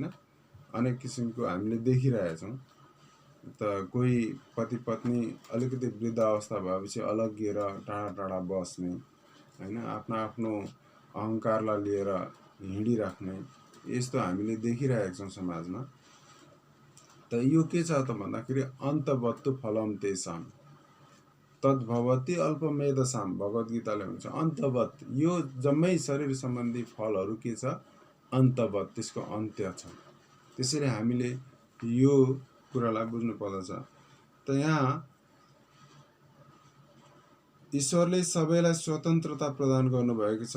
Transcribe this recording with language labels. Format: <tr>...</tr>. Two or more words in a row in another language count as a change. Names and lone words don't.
<ne>अनेक किसिमको हामीले देखिरहेछौँ। त कोही पति पत्नी अलिकति वृद्ध अवस्था भएपछि अलग्गिएर टाढा टाढा बस्ने हैन, आफ्नो अहङ्कारलाई लिएर हिँडिराख्ने, यस्तो हामीले देखिरहेका छौँ समाजमा। त यो के छ त भन्दाखेरि</ne> <sa>अन्तवत्तु फलम तेषाम तद्भवति अल्पमेधसाम।</sa> <ne>भगवत गीताले भन्छ अन्तवत, यो जम्मै शरीर सम्बन्धी फलहरू के छ, अन्तवत, त्यसको अन्त्य छ। त्यसैले हामीले यो कुरालाई बुझ्नु पर्दछ। त यहाँ ईश्वरले सबैलाई स्वतन्त्रता प्रदान गर्नुभएको छ।</ne>